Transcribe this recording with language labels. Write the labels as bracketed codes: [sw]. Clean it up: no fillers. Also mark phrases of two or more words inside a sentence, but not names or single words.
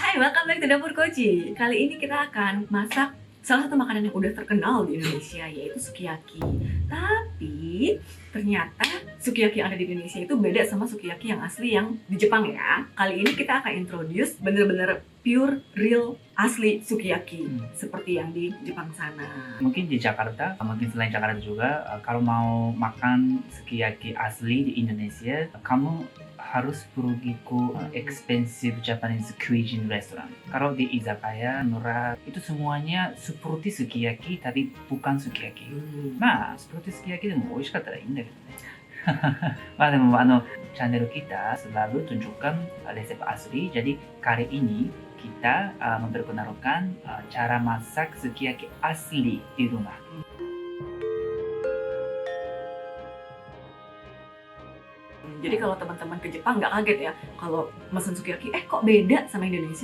[en] Welcome back to Dapur Koji. [id] Kali ini kita akan masak salah satu makanan yang udah terkenal di Indonesia, yaitu sukiyaki. Tapi ternyata sukiyaki yang ada di Indonesia itu beda sama sukiyaki yang asli yang di Jepang ya. Kali ini kita akan introduce bener-bener [en] pure, real, [id] asli sukiyaki seperti yang di Jepang sana. Mungkin di Jakarta, mungkin selain Jakarta juga, kalau mau makan sukiyaki asli di Indonesia, kamu harus pergi ke [en] expensive Japanese cuisine restaurant. [id] Kalau di izakaya, murah, itu semuanya seperti sukiyaki tapi bukan sukiyaki. Nah, seperti sukiyaki [ja] でも美味しかったらいいんだけどね。まあでも [id] channel kita selalu tunjukkan resep asli. Jadi kali ini kita memperkenalkan cara masak sukiyaki asli di rumah. Jadi kalau teman-teman ke Jepang nggak kaget ya kalau mesen sukiyaki, kok beda sama Indonesia?